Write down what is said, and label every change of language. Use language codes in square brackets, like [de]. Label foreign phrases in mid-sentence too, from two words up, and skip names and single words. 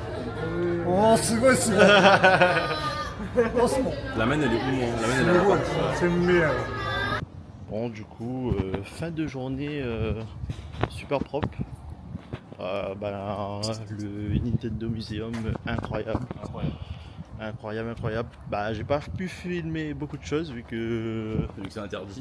[ja] Oh,すごいすごい。押すもん。 [fr] La main elle est où moi? La main elle est là. [ja] 鮮明やろ。 [fr] Bon, du coup, fin de journée super propre. Le Nintendo Museum, incroyable. Incroyable. Bah, j'ai pas pu filmer beaucoup de choses vu que. Vu que c'est interdit.